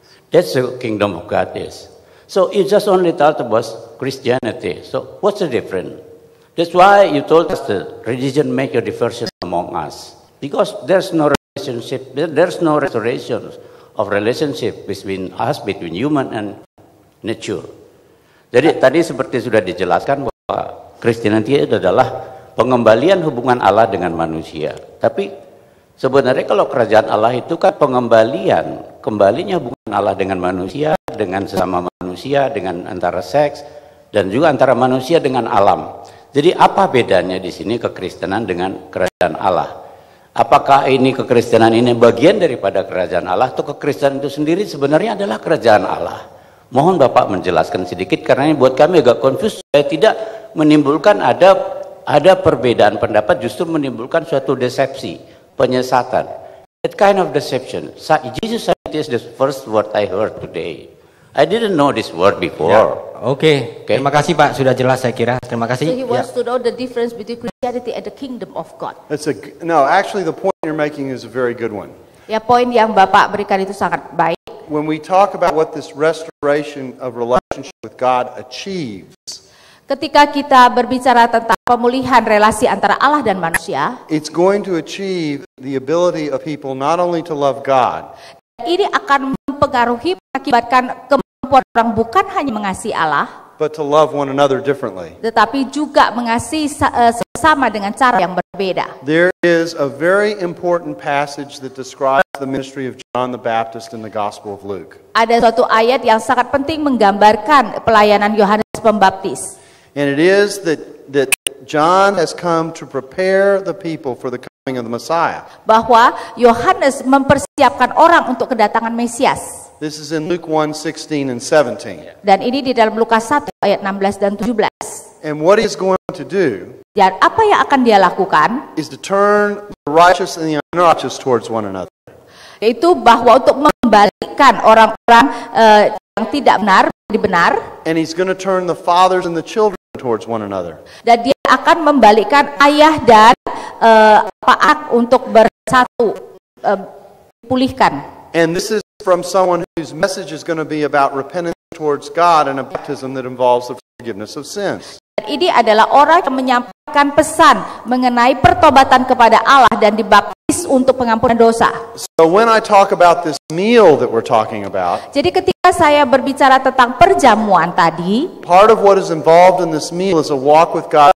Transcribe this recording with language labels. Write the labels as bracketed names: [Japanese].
[English] That's the kingdom of God is. So you just only talked about Christianity. So what's the difference? That's why you told us that religion make a diversion among us. Because there's no relationship, there's no restoration of relationship between us, between human and nature. [Indonesian] Jadi tadi seperti sudah dijelaskan bahwa Christianity itu adalah pengembalian hubungan Allah dengan manusia. Tapi sebenarnya kalau kerajaan Allah itu kan kembalinya hubungan Allah dengan manusia, dengan sesama manusia, dengan antara seks, dan juga antara manusia dengan alam. Jadi apa bedanya di sini kekristenan dengan kerajaan Allah? Apakah ini kekristenan ini bagian daripada kerajaan Allah atau kekristenan itu sendiri sebenarnya adalah kerajaan Allah? Mohon Bapak menjelaskan sedikit karena ini buat kami agak confused. Saya tidak menimbulkan ada perbedaan pendapat, justru menimbulkan suatu desepsi, penyesatan. [English] That kind of deception. Jesus said this is the first word I heard today. I didn't know this word before. [Indonesian] Oke, terima kasih Pak, sudah jelas saya kira. Terima [English] So [Indonesian] kasih. [English] he wants to know the difference between Christianity and the kingdom of God. No, actually the point you're making is a very good one. [Indonesian] Ya, poin yang Bapak berikan itu sangat baik. [English] When we talk about what this restoration of relationship with God achieves, [Indonesian] Ketika kita berbicara tentang pemulihan relasi antara Allah dan manusia, [English] it's going to achieve the ability of people not only to love God, [Indonesian] ini akan mempengaruhi, mengakibatkan kemampuan orang bukan hanya mengasihi Allah, [English] but to love one another differently. [Indonesian] tetapi juga mengasihi sesama dengan cara yang berbeda. [English] There is a very important passage that describes the ministry of John the Baptist in the Gospel of Luke. [Indonesian] Ada suatu ayat yang sangat penting menggambarkan pelayanan Yohanes Pembaptis. [English] And it is that John has come to prepare the people for the coming of the Messiah. [Indonesian] Bahwa Yohanes mempersiapkan orang untuk kedatangan Mesias. [English] This is in Luke 1:16 and 17. [Indonesian] Dan ini di dalam Lukas 1 ayat 16 dan 17. [English] And what he's going to do [Indonesian] Dan apa yang akan dia lakukan? [English] is to turn the righteous and the unrighteous towards one another. [Indonesian] Yaitu bahwa untuk membalikkan orang-orang yang tidak benar menjadi benar. [English] And he's going to turn the fathers and the children towards one another. [Indonesian] Dan dia akan membalikkan ayah dan anak untuk bersatu, pulihkan. [English] And this is from someone whose message is going to be about repentance towards God and a baptism that involves the forgiveness of sins. [Indonesian] Dan ini adalah orang yang menyampaikan pesan mengenai pertobatan kepada Allah dan dibaptis untuk pengampunan dosa. [English] So when I talk about this meal that we're talking about, [Indonesian] Jadi ketika saya berbicara tentang perjamuan tadi, [English] part of what is involved in this meal is a walk with God